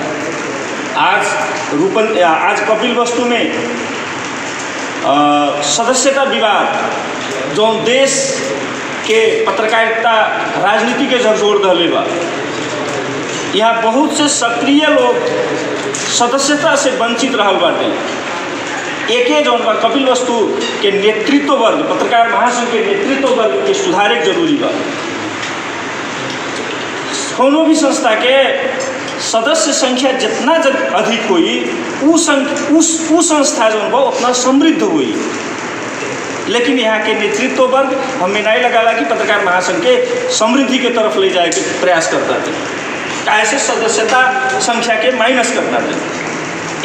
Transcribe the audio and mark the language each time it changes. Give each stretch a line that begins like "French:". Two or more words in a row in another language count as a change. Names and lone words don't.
Bhojpuri: आज कपिलवस्तु में सदस्यता विवाद जो देश के पत्रकारिता राजनीति के झकझोर दले बा, यहाँ बहुत से सक्रिय लोग सदस्यता से वंचित रहल बाटे। एके जौन बा कपिलवस्तु के नेतृत्व वर्ग पत्रकार महासंघ के नेतृत्व वर्ग के सुधारे जरूरी बा। कोनो भी संस्था के सदस्य संख्या जितना अधिक हुई उस संस्था जौन बा उतना समृद्ध हुई। लेकिन यहाँ के नेतृत्व वर्ग हमें नहीं लगाला कि पत्रकार महासंघ के समृद्धि के तरफ ले जाए के प्रयास करता थे, ऐसे सदस्यता संख्या के माइनस करना थे।